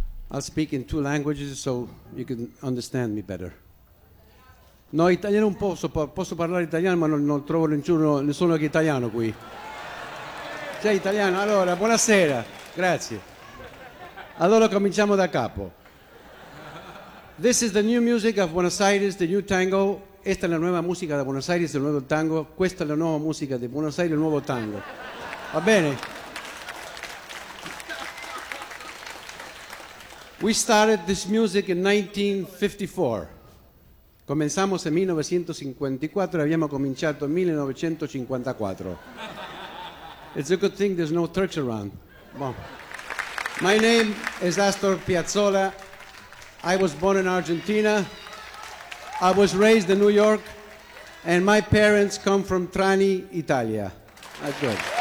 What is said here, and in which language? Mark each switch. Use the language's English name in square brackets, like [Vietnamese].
[English] I'll speak in two languages so you can understand me better. [Italian] No, italiano un po', posso parlare italiano, ma non trovo nessuno che italiano qui. Sei italiano? Allora, buonasera. Grazie. Allora cominciamo da capo. [English] This is the new music of Buenos Aires, the new tango. [Spanish] Esta es la nueva música de Buenos Aires, el nuevo tango. [Italian] Questa è la nuova musica di Buenos Aires, il nuovo tango. Va bene? [English] We started this music in 1954. [Spanish] Comenzamos en 1954 y habíamos [Italian] cominciato [Spanish] en 1954. [English] It's a good thing there's no Turks around. Well, my name is Astor Piazzolla. I was born in Argentina. I was raised in New York. And my parents come from Trani, Italia. That's good.